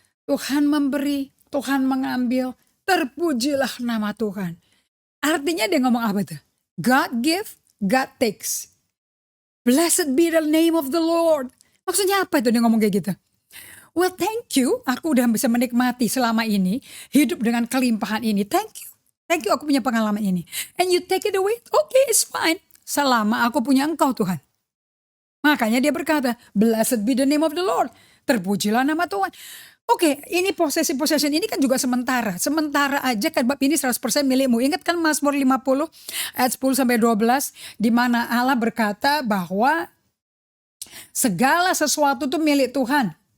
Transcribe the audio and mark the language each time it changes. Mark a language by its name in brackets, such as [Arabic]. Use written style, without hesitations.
[Indonesian] Tuhan memberi, Tuhan mengambil. Terpujilah nama Tuhan. Artinya dia ngomong apa tuh? [English] God give, God takes. Blessed be the name of the Lord. [Indonesian] Maksudnya apa itu dia ngomong kayak gitu? [English] Well thank you, [Indonesian] aku udah bisa menikmati selama ini, hidup dengan kelimpahan ini. [English] Thank you [Indonesian] aku punya pengalaman ini. [English] And you take it away, okay it's fine. [Indonesian] Selama aku punya engkau Tuhan. Makanya dia berkata, [English] blessed be the name of the Lord. [Indonesian] Terpujilah nama Tuhan. Oke, ini possession ini kan juga sementara. Sementara aja kan bab ini 100% milikmu. Ingat kan Mazmur 50 ayat 10 sampai 12. Di mana Allah berkata bahwa segala sesuatu itu milik Tuhan.